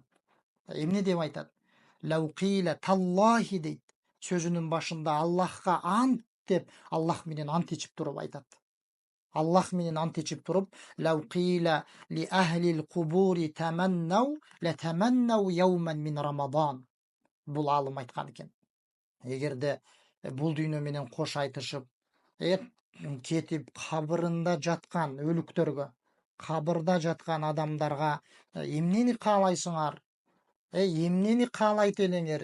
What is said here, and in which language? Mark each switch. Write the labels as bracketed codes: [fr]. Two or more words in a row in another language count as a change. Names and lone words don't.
[ky] Эмне деп айтат? [ar] لو قيل تالله [ky] дейт. Сөзүнүн башында Аллахка ант деп, Аллах менен ант ичип туруп айтат. Аллах менен ант ичип туруп, [ar] لو قيل لأهل القبور تمنوا لا تمنوا يوما من رمضان. [ky] Бул алым айткан экен. Эгерде бул дүйнө менен кош айтышып, кетип кабырында жаткан өлүктөргө, кабырда жаткан адамдарга эмнени каалайсыңар? Эмнени каалайт элеңер?